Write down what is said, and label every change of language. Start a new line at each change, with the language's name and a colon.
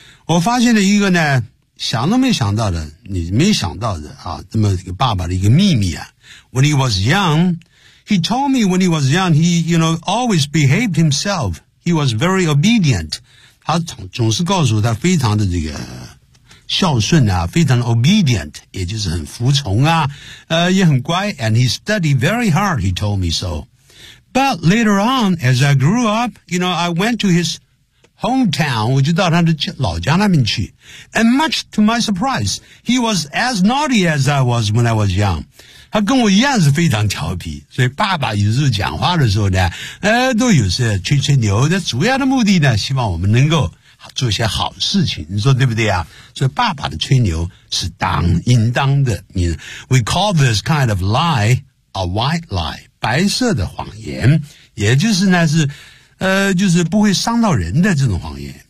Chinese: 我发现了一个呢想都没想到的你没想到的啊这么一个爸爸的一个秘密啊。
English: When he was young, he told me when he was young, he, you know, always behaved himself. He was very obedient.
Chinese: 他总是告诉我他非常的这个孝顺啊非常
English: obedient,
Chinese: 也就是很服从啊也很乖
English: and he studied very hard, he told me so.But later on, as I grew up, you know, I went to his
Chinese: hometown, 我就到他的老家那边去。
English: And much to my surprise, he was as naughty as I was when I was young.
Chinese: 他跟我一样是非常调皮，所以爸爸有时候讲话的时候呢，都有时吹吹牛的，主要的目的呢，希望我们能够做一些好事情，你说对不对啊？所以爸爸的吹牛是当应当的。
English: We call this kind of lie a white lie,
Chinese: 白色的谎言，也就是呢是就是不会伤到人的这种谎言。